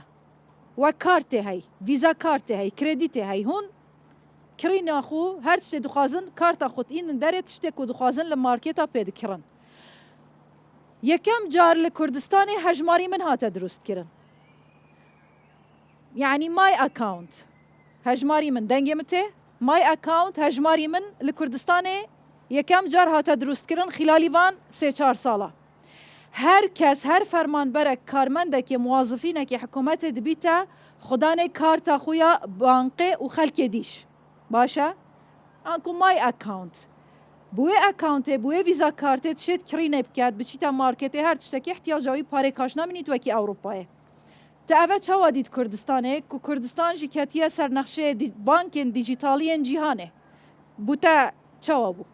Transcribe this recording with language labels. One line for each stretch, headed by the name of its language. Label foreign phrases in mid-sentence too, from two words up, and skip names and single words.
Kurdish: Wek kartê hey, vîza kartê hey, kredîtê hey hûn kirîna xwe her tiştê dixwazin karta xwe tînin derê tiştê ku dixwazin li markêta pê dikirin. Yekem car li Kurdistanê hejmarî min hate drûst kirin. Yani
English: my account
Kurdish: hejmarî min dengê min tê
English: my account
Kurdish: hejmarî min li Kurdistanê yekem car hate drûst kirin xîlalî van 3-4 sala. Her kes her fermanberek karmendekê muwazifînekê hikûmetê dibîte xudanê karta xwe ya bankê û xelkê dîş. Baş e? Anku
English: my account.
Kurdish: Bu accountê bu vîza kartê tişêt kirînê biket biçîta marketê her tiştekî ihtiyaca wî parê kaş namînît wekî Ewropayê. Te ev çawa dît Kurdistanê ku Kurdistan jî ketiye ser nexşeyê bankên dijîtaliyên cîhanê. Bu te çawa bû?